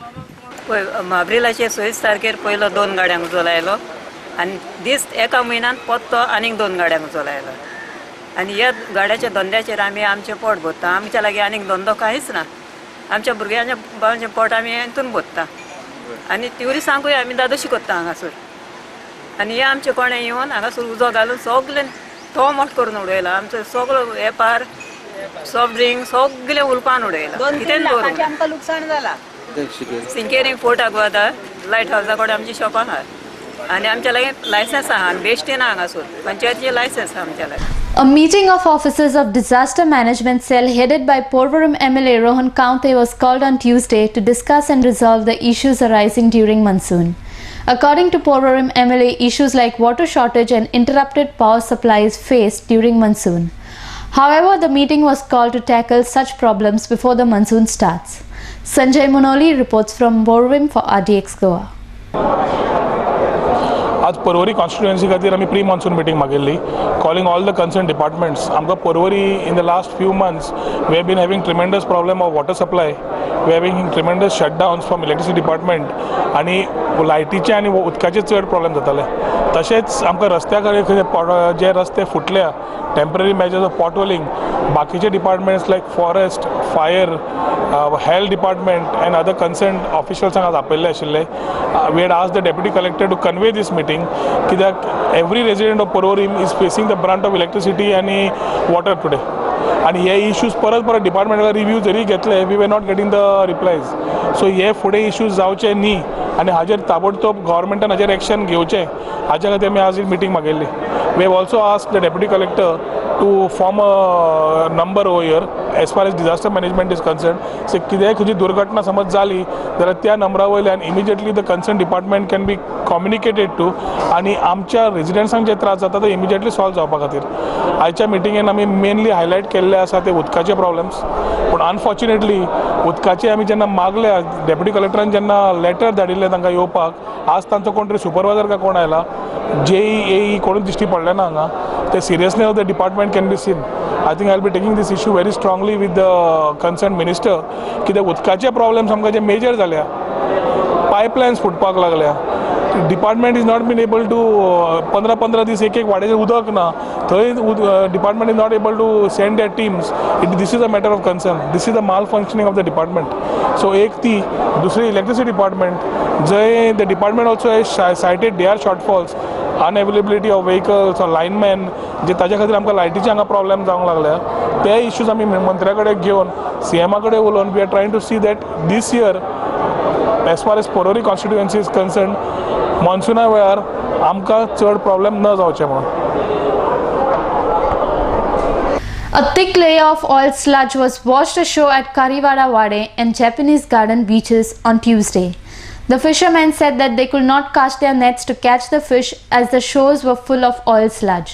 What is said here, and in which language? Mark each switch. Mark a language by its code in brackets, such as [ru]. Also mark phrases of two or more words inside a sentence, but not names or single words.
[kok] पळय अब्रेलाचे 26 तारखेर पयलो 2 गाड्यांक उजो लायलो आनी दीस एका म्हयन्यान पत्तो आनीक 2 गाड्यांक उजो लायलो आनी ह्या गाड्याच्या धंद्याचेर आमी आमचें पोट भरता आमच्या लागीं आनीक धंदो कांयच ना आमच्या भुरग्यांच्या बाळाचें पोट आमी हितून भरता आनी ट्युरिस्टांकूय आमी दादोशी करता हांगासर आनी हे आमचे कोणे येवन हांगासर उजो घालून सगळें तो मोठ करून उडयला आमचो सगळो वेपार [en] soft drink [kok] सगळें उलपान उडयला कितें दवरूंक आमकां लुकसाण जाला सिंकेरींग फोर्टाक वता लायट हावसा कडेन आमची शॉपां आहा आनी आमच्या लागीं लायसन्स आहा आनी बेश्टी ना हांगासर पंचायतीचें लायसन्स आहा आमच्या लागीं [en] A meeting of officers of Disaster Management Cell headed by Porvorim MLA Rohan Kaunte was called on Tuesday to discuss and resolve the issues arising during monsoon. According to Porvorim MLA, issues like water shortage and interrupted power supplies faced during monsoon. However, the meeting was called to tackle such problems before the monsoon starts. Sanjay Monoli reports from Porvorim for RDX Goa. [kok] आज पर्वरी कॉन्स्टिट्युएन्सी खातीर आमी [en] pre monsoon meeting मागिल्ली calling all the concerned departments आमकां Porvorim in the last few months we have been having tremendous problem of water supply we having tremendous shutdowns from electricity department [kok] आनी लायटीचे आनी उदकाचे चड प्रॉब्लेम जाताले तशेंच आमकां रस्त्या कडेन जे रस्ते फुटल्या [en] temporary measures of potholing बाकीचे departments like forest fire health department and other concerned officials [kok] आज आपयल्ले आशिल्ले [en] we had asked the deputy collector to convey this meeting कित्याक every resident of Porvorim is facing the brunt of [kok] इलेक्ट्रिसिटी आनी [en] water today [kok] आनी हे इश्यूज परत डिपार्टमेंटाक रिव्यू जरी घेतले [en] we were not getting the replies [kok] सो हे फुडें इश्यूज जावचे न्ही आनी हाजेर ताबडतोब गव्हर्मेंटान हाजेर [en] एक्शन [kok] घेवचें हाच्या खातीर आमी आज मिटींग मागिल्ली [en] we have also asked the deputy collector to form a number over here as far as disaster management is concerned so [kok] कितेंय खंयची दुर्घटना समज जाली जाल्यार त्या नंबरा वयल्यान [en] immediately the concerned department can be communicated to [kok] आनी आमच्या रेजिडेंट्सांक जे त्रास जाता ते इमिजिएटली सॉल्व जावपा खातीर आयच्या मिटिंगेन आमी [en] mainly highlight [kok] केल्ले आसा ते उदकाचे प्रॉब्लेम्स पूण अनफॉर्च्युनेटली उदकाचे आमी जेन्ना मागल्या डेप्युटी कलेक्टरान जेन्ना लेटर धाडिल्लें तांकां येवपाक आज तांचो कोण तरी सुपरवायझर काय कोण आयला JEE कोणूच दिश्टी पडलें ना हांगा ते [en] seriousness of the department can be seen I think I will be taking this issue very strongly with the concerned minister [kok] कित्याक उदकाचे प्रॉब्लेम्स आमकां जे मेजर जाल्या पायपलायन्स फुटपाक लागल्या [en] department is not been able to [kok] 15 दीस एक वाड्याचेर उदक ना थंय [en] department is not able to send their teams this is a matter of concern this is the malfunctioning of the department so [kok] एक ती दुसरी [en] electricity department जंय the department also has cited their shortfalls unavailability of vehicles or linemen [kok] जे ताच्या खातीर आमकां लायटीचे हांगा प्रॉब्लेम जावंक लागल्या ते इश्यूज आमी मंत्र्या कडेन घेवन CMा कडेन उलोवन [en] we are trying to see that this year as far as Porvorim constituency is concerned [kok] मॉन्सुना वेळार आमकां चड प्रॉब्लेम न जावचे म्हणून [en] A thick layer of oil sludge was washed ashore at Kariwada Wade and Japanese Garden beaches on Tuesday. The fishermen said that they could not cast their nets to catch the fish as the shores were full of oil sludge.